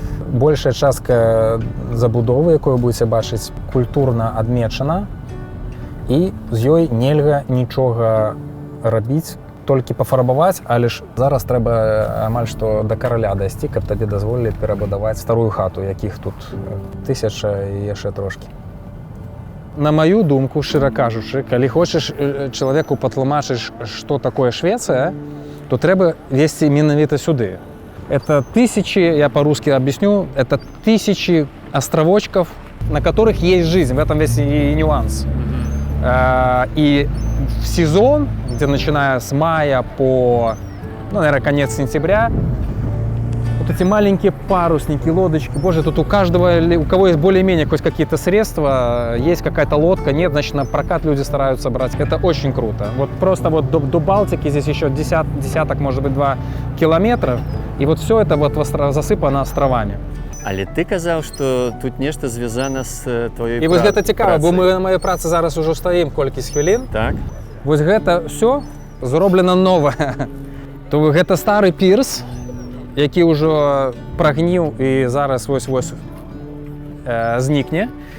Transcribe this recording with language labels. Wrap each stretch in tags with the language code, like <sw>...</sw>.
<be>Большая частка забудовы, якую будзеце бачыць, культурна адмечана, і з ёй нельга нічога рабіць, толькі пафарбаваць, але ж зараз трэба амаль што да караля дайсці, каб табе дазволілі перабудаваць старую хату, якіх тут 1000 і яшчэ трошкі. На маю думку, шчыра кажучы, калі хочаш чалавеку патлумачыць, што такое Швецыя, то трэба везці менавіта сюды.</be> <ru>Это тысячи, я по-русски объясню, это тысячи островочков, на которых есть жизнь, в этом весь и нюанс. И в сезон, где начиная с мая по, наверное, конец сентября, вот эти маленькие парусники, лодочки, боже, тут у каждого, у кого есть более-менее хоть какие-то средства, есть какая-то лодка, нет, значит, на прокат люди стараются брать. Это очень круто. Вот просто вот до Балтики здесь еще десяток, может быть, 2 километров, и вот все это вот засыпано островами.</ru> <be>Але ты казаў, што тут нешта звязана з твоёй працай. І вось гэта цікава, бо мы на маёй працы зараз ужо стаім колькісь хвілін. Так. Вось гэта все зроблена новае. То гэта стары пірс, які ўжо прагніў і зараз вось-вось знікне.</be>